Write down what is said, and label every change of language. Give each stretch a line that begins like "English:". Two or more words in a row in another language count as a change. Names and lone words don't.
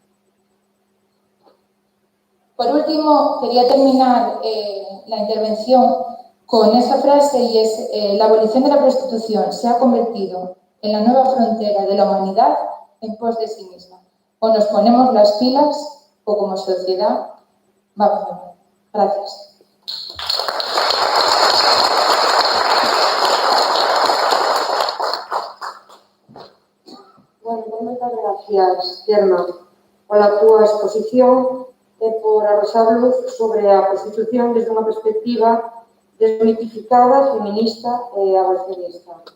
Spanish: Por último, quería terminar la intervención con esta frase y es la abolición de la prostitución se ha convertido en la nueva frontera de la humanidad en pos de sí misma. O nos ponemos las pilas o como sociedad vamos a ver. Gracias.
Galician: Bueno, moitas gracias, Germa, pola túa exposición e por arroxar luz sobre a prostitución desde unha perspectiva desmitificada, feminista e abolicionista.